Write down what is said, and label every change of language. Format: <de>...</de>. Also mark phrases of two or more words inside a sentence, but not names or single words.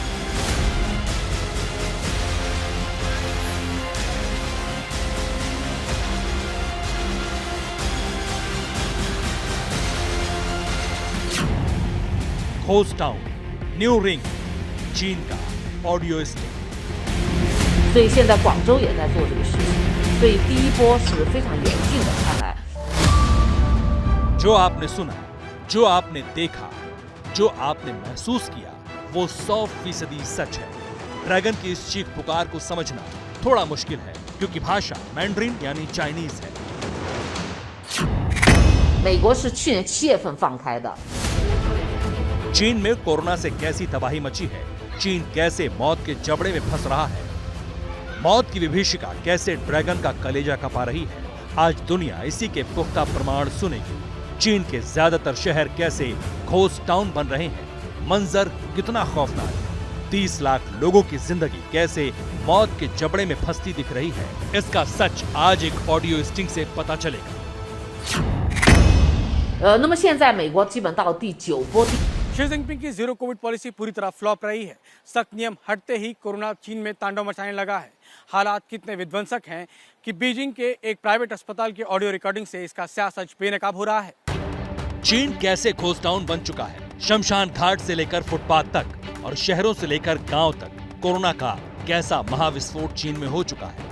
<hi>खोज टाउन,</hi> <en>new ring,</en> <hi>चीन का</hi> <en>audio sting.</en> <zh>所以现在广州也在做这个事情，所以第一波是非常严峻的。看来，</zh> <hi>जो आपने सुना, जो आपने देखा, जो आपने महसूस किया, वो 100% सच है। ड्रैगन की इस चीख पुकार को समझना थोड़ा मुश्किल है, क्योंकि भाषा मैंड्रिन यानी चाइनीज है।</hi> <zh>美国是去年7月份放开的。</zh> <hi>चीन में कोरोना से कैसी तबाही मची है, चीन कैसे मौत के जबड़े में फंस रहा है, मौत की विभीषिका कैसे ड्रैगन का कलेजा कपा रही है, आज दुनिया इसी के पुख्ता प्रमाण सुनेगी। चीन के ज्यादातर शहर कैसे</hi> <en>ghost town</en> <hi>बन रहे हैं, मंजर कितना खौफनाक है, 30 लाख लोगों की जिंदगी कैसे मौत के जबड़े में फंसती दिख रही है, इसका सच आज एक</hi> <en>audio sting</en> <hi>से पता चलेगा।</hi> <zh>那么现在美国基本到第9波。</zh> <hi>शी जिनपिंग की</hi> <en>zero Covid policy</en> <hi>पूरी तरह फ्लॉप रही है। सख्त नियम हटते ही कोरोना चीन में तांडव मचाने लगा है। हालात कितने विध्वंसक हैं कि बीजिंग के एक प्राइवेट अस्पताल की</hi> <en>audio recording</en> <hi>से इसका सच बेनकाब हो रहा है। चीन कैसे</hi> <en>ghost town</en> <hi>बन चुका है, शमशान घाट से लेकर फुटपाथ तक और शहरों से लेकर गांव तक कोरोना का कैसा महाविस्फोट चीन में हो चुका है।</hi>